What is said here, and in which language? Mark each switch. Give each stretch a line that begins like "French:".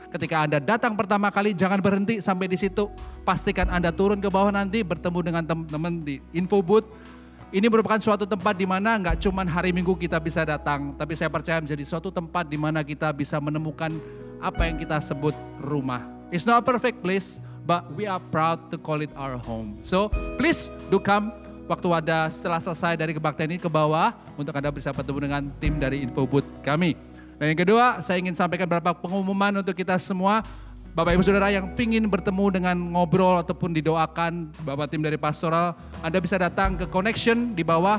Indonesian: Ketika Anda datang pertama kali, jangan berhenti sampai di situ. Pastikan Anda turun ke bawah nanti, bertemu dengan teman-teman di info booth. Ini merupakan suatu tempat di mana nggak cuma hari Minggu kita bisa datang, tapi saya percaya menjadi suatu tempat di mana kita bisa menemukan apa yang kita sebut rumah.
English: It's not a perfect place, but we are proud to call it our home. So please do come
Indonesian: waktu ada setelah selesai dari kebaktian ini ke bawah untuk Anda bisa bertemu dengan tim dari info booth kami. Dan yang kedua, saya ingin sampaikan beberapa pengumuman untuk kita semua. Bapak Ibu Saudara yang pingin bertemu dengan ngobrol ataupun didoakan Bapak tim dari pastoral, Anda bisa datang ke connection di bawah.